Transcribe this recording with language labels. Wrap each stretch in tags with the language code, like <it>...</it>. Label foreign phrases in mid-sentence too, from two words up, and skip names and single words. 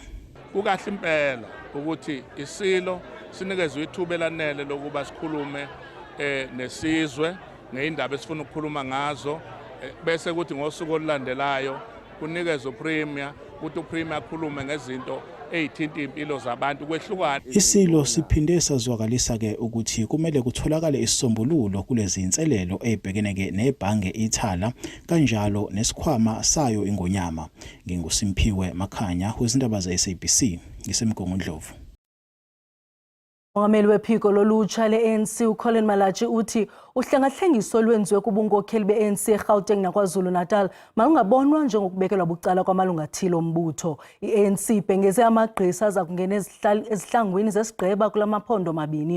<zu>Kukahle impela ukuthi isilo sinikezwe ithuba elanele lokuba sikhulume nesizwe ngeindaba esifuna ukukhuluma ngazo bese kuthi ngosuku olulandelayo kunikezwe premier ukuthi upremier akhulume ngezinto ezithinta impilo zabantu kwehlukana. Isilo siphinde sazwakalisa ke ukuthi kumele kutholakale isisombululo kulezi inselelo ezibhekene ke nebhange iThala kanjalo nesikhwama sayo iNgonyama. NginguSimphiwe Makhanya wezindaba zeSABC ngisemgungundlovu.</zu> <xh>Umongameli wephiko lolutsha le-ANC uColin Malachi uthi uhlengahlengiso lwenziwe kubunkokheli be-ANC eGauteng naKwaZulu-Natal malungabonwa njengokubekelwa bucala kwamalungu athile ombutho. I-ANC ibhengeze amagqisa aza kungena ezihlangwini zesigqeba kula maphondo mabini.</xh>